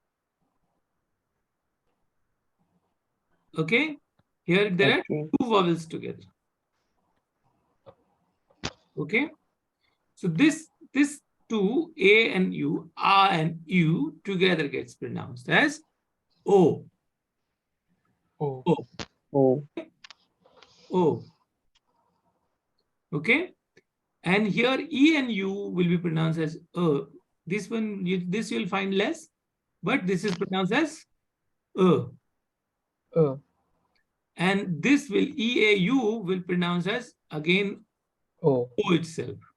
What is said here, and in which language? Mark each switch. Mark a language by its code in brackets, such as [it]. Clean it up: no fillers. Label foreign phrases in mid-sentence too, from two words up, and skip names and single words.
[en] Okay. Here there are two vowels together. Okay. So this two, A and U, A and U together gets pronounced as O. Oh. O. Oh. O. Okay. And here E and U will be pronounced as This one, this you'll find less, but this is pronounced as And this will EAU will pronounce as again O itself.